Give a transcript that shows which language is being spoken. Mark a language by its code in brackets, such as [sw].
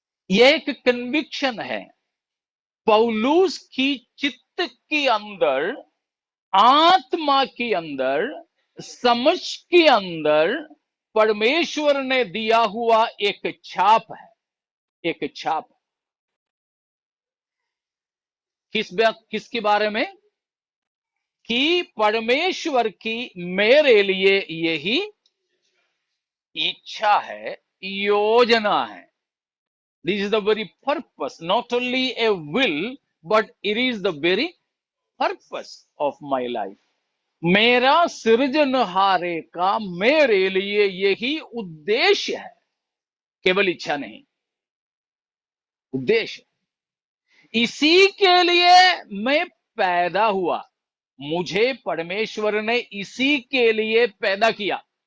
[hi] ये एक कन्विक्शन है पौलुस की चित्त के अंदर, आत्मा के अंदर, समझ के अंदर परमेश्वर ने दिया हुआ एक छाप है, एक छाप। किसके बारे में? कि परमेश्वर की मेरे लिए यही इच्छा है, योजना है। [en] This is the very purpose, not only a will, but it is the very purpose of my life. [hi] मेरा सृजनहारे का मेरे लिए यही उद्देश्य है, केवल इच्छा नहीं, उद्देश्य। इसी के लिए मैं पैदा हुआ, मुझे परमेश्वर ने इसी के लिए पैदा किया।